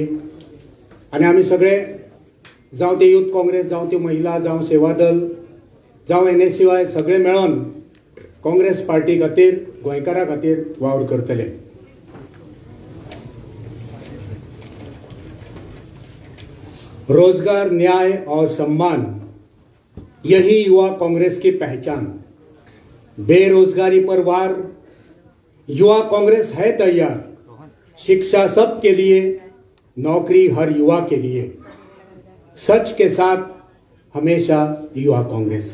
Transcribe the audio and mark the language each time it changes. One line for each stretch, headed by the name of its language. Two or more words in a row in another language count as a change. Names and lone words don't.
Konkani: आनी आमी सगळे, जावं ते यूथ काँग्रेस, जावं त्यो महिला, जावं सेवा दल, जावं NSUI, सगळे मेळोन काँग्रेस पार्टी खातीर, गोंयकारां खातीर वावर करतले.
Hindi: रोजगार, न्याय और सम्मान, यही युवा कांग्रेस की पहचान. बेरोजगारी पर वार, युवा कांग्रेस है तैयार. शिक्षा सबके लिए, नौकरी हर युवा के लिए. सच के साथ हमेशा युवा कांग्रेस.